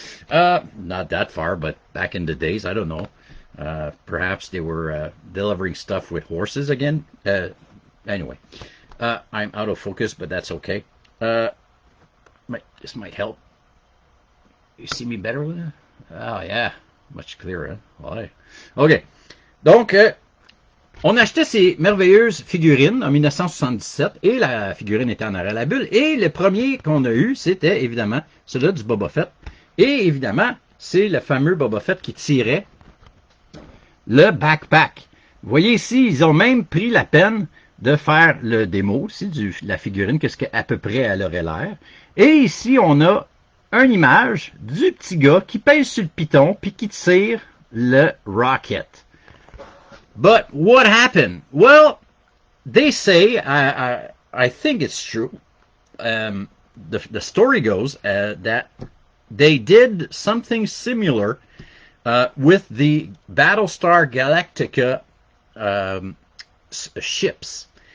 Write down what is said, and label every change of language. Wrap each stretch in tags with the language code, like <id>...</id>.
<en>Not that far, but back in the days, I don't know. Perhaps they were delivering stuff with horses again. Anyway, I'm out of focus, but that's okay. This might help. You see me better with it? Oh, yeah. Much clearer,</en> <fr>hein? Ouais.</fr> <en>OK.</en> <fr>Donc, on achetait ces merveilleuses figurines en 1977 et la figurine était en arrière de la bulle. Et le premier qu'on a eu, c'était évidemment celui du Boba Fett. Et évidemment, c'est le fameux Boba Fett qui tirait le backpack. Vous voyez ici, ils ont même pris la peine de faire le démo aussi de la figurine, qu'est-ce qu'à peu près elle aurait l'air. Et ici, on a une image du petit gars qui pèse sur le piton puis qui tire le rocket.</fr> <en>But what happened? Well, they say, I think it's true. The story goes that they did something similar with the Battlestar Galactica ships.</en>